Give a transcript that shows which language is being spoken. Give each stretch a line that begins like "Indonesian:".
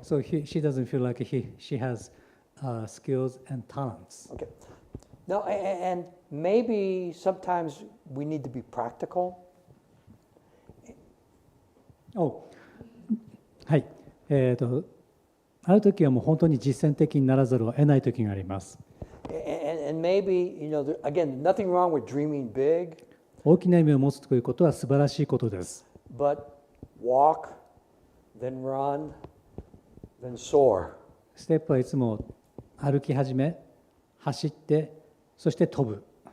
English: So she doesn't feel like she has skills and talents. Okay. No, and maybe sometimes we need to be practical.
Japanese: はい。ある時はもう本当に実践的にならざるを得ない時があります。
English: And maybe, again, nothing wrong with dreaming big.
Japanese: 大きな夢を持つということは素晴らしいことです。
English: But walk, then run, then soar.
Japanese: ステップはいつも歩き始め、走って、そして飛ぶ。